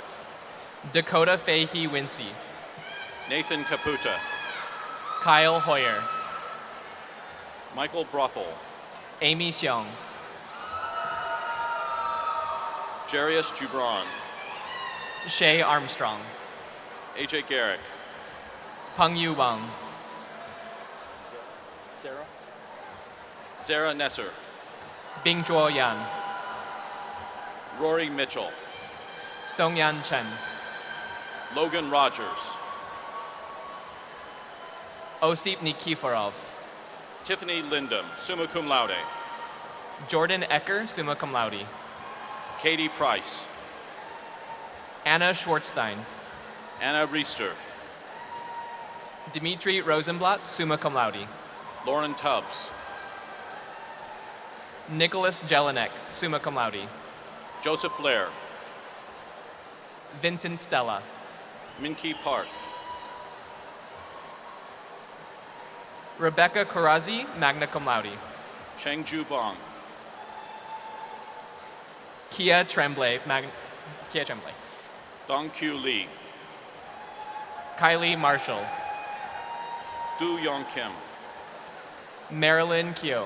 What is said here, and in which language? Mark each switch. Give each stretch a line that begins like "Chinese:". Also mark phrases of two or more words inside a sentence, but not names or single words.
English: Dakota Fahey Wincy, Nathan Caputa, Kyle Hoyer, Michael Brothel, Amy Xiong, Jarius Gibran, Shay Armstrong, AJ Garrick, Peng Yu Wang, Zara Nesser, Bing Zhuo Yan, Rory Mitchell, Song Yan Chen, Logan Rogers, Osip Nikiforov, Tiffany Lindum,
Latin: summa cum laude,
English: Jordan Ecker,
Latin: summa cum laude,
English: Katie Price. Anna Schwartzstein. Anna Reister. Dimitri Rosenblatt,
Latin: summa cum laude.
English: Lauren Tubbs. Nicholas Jelinek,
Latin: summa cum laude.
English: Joseph Blair. Vincent Stella. Minky Park. Rebecca Corazzi,
Latin: magna cum laude.
English: Chengju Bong. Kia Tremblay, Kia Tremblay. Dongkyu Lee. Kylie Marshall. Du Yong Kim. Marilyn Kyo.